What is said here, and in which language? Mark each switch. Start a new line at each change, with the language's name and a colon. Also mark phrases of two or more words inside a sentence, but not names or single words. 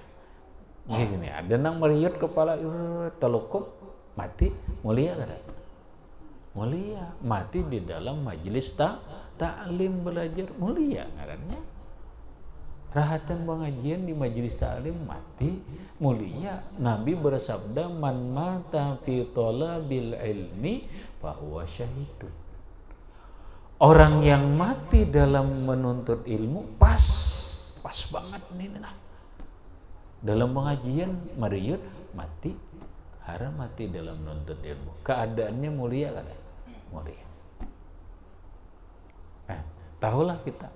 Banjar: Gini, ada nang meriut kepala telukup mati mulia kan? Mulia, mati di dalam majelis ta'lim belajar mulia ngarannya. Rahatan pengajian di majelis ta'lim mati mulia.
Indonesian: Nabi bersabda
Arabic: من مات في طلب العلم فهو شهيد.
Indonesian: Orang yang mati dalam menuntut ilmu pas banget nih nah.
Banjar: Dalam pengajian mariut mati, haram mati dalam menuntut ilmu.
Indonesian: Keadaannya mulia kan? Mulia. Tahulah kita.